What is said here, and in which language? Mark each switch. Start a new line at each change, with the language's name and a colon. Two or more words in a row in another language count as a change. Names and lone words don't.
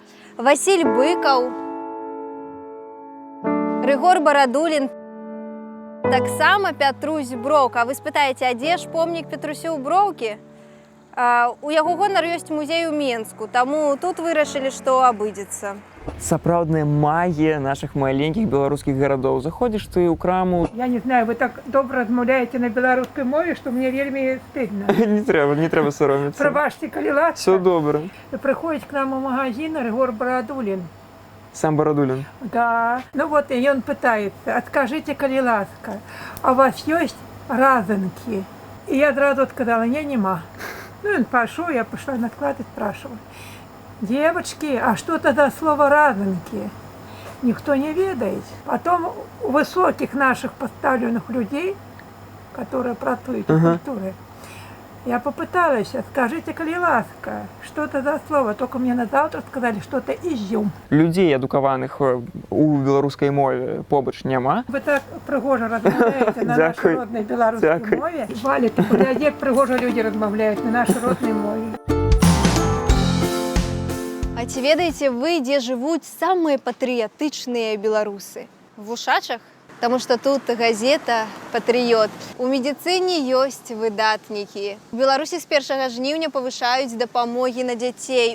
Belarusian: Васіль Быкаў, Рыгор Барадулін, таксама Пятрусь Броўк. А вы спытаеце, а дзе ж помнік Петрусю Броўкі? У яго гонар ёсць музей у Менску, таму тут вырашылі, што абыдзецца. Сапраўдная магія
Russian: наших маленьких белорусских городов. Заходишь ты
Belarusian: ў краму... Я не знаю, вы так добра размаўляеце на беларускай мове, што мне вельмі стыдна. Не трэба саромецца. Прабачце, калі ласка. Все добра. Прыходзіць к нам у магазин Рыгор Барадулін. Сам Барадулін? Да. І ён пытаецца, адкажыце, калі ласка, а у вас ёсць разанкі? І я адразу адказала, нема.
Russian: Он пошел, я пошла на склад и спрашиваю. Девочки, а что это за слово разанки? Никто не ведает. Потом у высоких наших поставленных людей, которые працуют в культуре, я попыталась, скажите,
Belarusian: коли ласка,
Russian: что это за слово? Только мне на завтра сказали, что это изюм.
Belarusian: Людей адукаваных у беларускай мове побач няма. Вы так прыгожа размаўляеце на нашей родной беларускай мове. Валя, ты погляди, як прыгожа люди размаўляюць на нашей родной мове. А ці ведаеце вы, дзе жывуць самыя патрыятычныя беларусы?
Russian: В Ушачах?
Belarusian: Таму што тут газета «Патрыёт». У медыцыне ёсць выдатнікі. У Беларусі з 1 жніўня павышаюць дапамогі на дзяцей.